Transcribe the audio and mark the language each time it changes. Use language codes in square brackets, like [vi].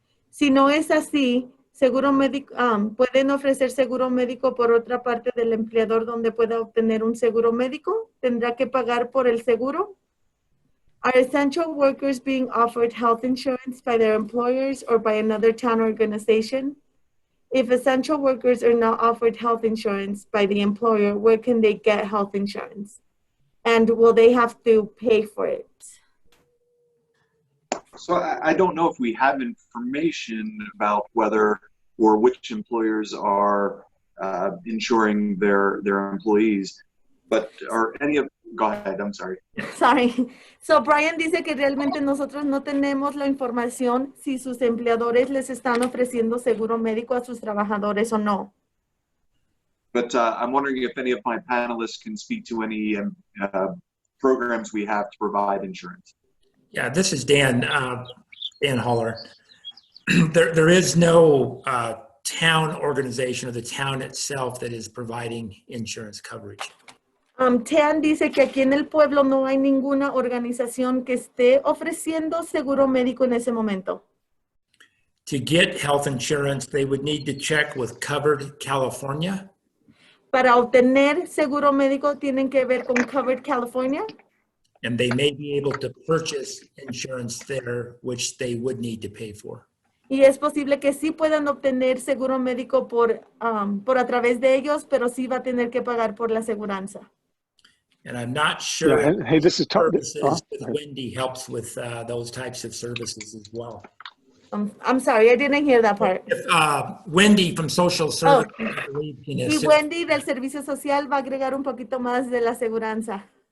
[es] Si no es así, seguro médico, ¿pueden ofrecer seguro médico por otra parte del empleador donde pueda obtener un seguro médico? ¿Tendrá que pagar por el seguro? [en] Are essential workers being offered health insurance by their employers or by another town organization? If essential workers are not offered health insurance by the employer, where can they get health insurance? And will they have to pay for it? So I don't know if we have information about whether or which employers are insuring their employees, but are any of, go ahead, I'm sorry. Sorry. [es] So Brian dice que realmente nosotros no tenemos la información si sus empleadores les están ofreciendo seguro médico a sus trabajadores o no. [en] But I'm wondering if any of my panelists can speak to any programs we have to provide insurance. Yeah, this is Dan, Dan Holler. there is no town organization or the town itself that is providing insurance coverage. [es] Tean dice que aquí en el pueblo no hay ninguna organización que esté ofreciendo seguro médico en ese momento. [en] To get health insurance, they would need to check with Covered California. [es] Para obtener seguro médico tienen que ver con Covered California. [en] And they may be able to purchase insurance there, which they would need to pay for. [es] Y es posible que sí puedan obtener seguro médico por a través de ellos, pero sí va a tener que pagar por la aseguranza. [en] And I'm not sure Yeah, hey, this is Tom. services that Wendy helps with those types of services as well. I'm sorry, I didn't hear that part. If, Wendy from Social Services, I believe, can [es] Y [en] assist. [es] Wendy del Servicio Social va a agregar un poquito más de la aseguranza.